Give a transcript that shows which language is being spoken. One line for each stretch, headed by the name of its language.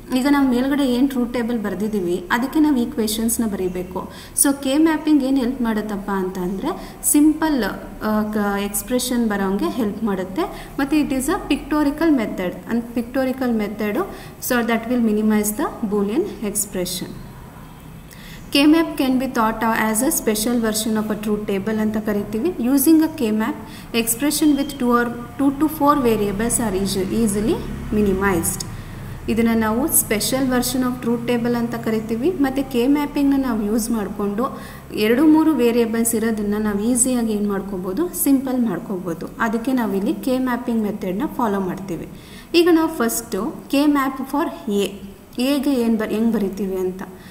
Kannada: ಈಗ ನಾವು ಮೇಲ್ಗಡೆ ಏನು ಟ್ರೂತ್ ಟೇಬಲ್ ಬರೆದಿದ್ದೀವಿ ಅದಕ್ಕೆ ನಾವು ಈಕ್ವೇಷನ್ಸ್ನ ಬರೀಬೇಕು. ಸೊ ಕೆ ಮ್ಯಾಪಿಂಗ್ ಏನು ಹೆಲ್ಪ್ ಮಾಡುತ್ತಪ್ಪ ಅಂತ ಅಂದರೆ ಸಿಂಪಲ್ ಎಕ್ಸ್ಪ್ರೆಷನ್ ಬರೋಂಗೆ ಹೆಲ್ಪ್ ಮಾಡುತ್ತೆ, ಮತ್ತು
English: It is a pictorical method. So that will minimise the Boolean expression. K-map can be thought of as a special version of a truth table
Kannada: ಅಂತ ಕರಿತೀವಿ.
English: Using a K-map, expression with 2 to 4 variables are easily minimized.
Kannada: ಇದನ್ನು ನಾವು special version of truth table ಅಂತ ಕರಿತೀವಿ. ಮತ್ತು K ಮ್ಯಾಪಿಂಗ್ನ ನಾವು use ಮಾಡಿಕೊಂಡು 2-3 variables ಇರೋದನ್ನು ನಾವು ಈಸಿಯಾಗಿ ಏನು ಮಾಡ್ಕೋಬೋದು, ಸಿಂಪಲ್ ಮಾಡ್ಕೋಬೋದು. ಅದಕ್ಕೆ ನಾವಿಲ್ಲಿ ಕೆ ಮ್ಯಾಪಿಂಗ್ ಮೆಥಡ್ನ ಫಾಲೋ ಮಾಡ್ತೀವಿ. ಈಗ ನಾವು ಫಸ್ಟು ಕೆ ಮ್ಯಾಪ್ ಫಾರ್ ಎಗೆ ಹೆಂಗೆ ಬರಿತೀವಿ ಅಂತ.